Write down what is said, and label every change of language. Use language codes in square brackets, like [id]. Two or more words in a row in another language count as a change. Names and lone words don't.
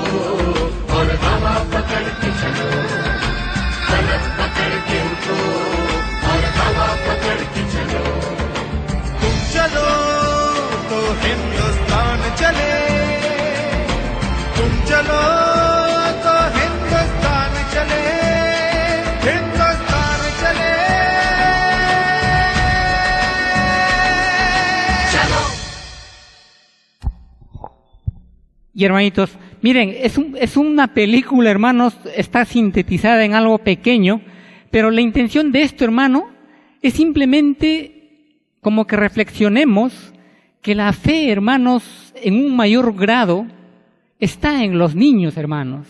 [hi] और हवा पकड़ के चलो फलक पकड़ के उठो और हवा पकड़ के चलो तुम चलो तो हिंदुस्तान चले तुम चलो तो हिंदुस्तान चले हिंदुस्तान चले चलो [es] Y hermanitos, miren, es una película, hermanos, está sintetizada en algo pequeño, pero la intención de esto, hermano, es simplemente como que reflexionemos que la fe, hermanos, en un mayor grado, está en los niños, hermanos.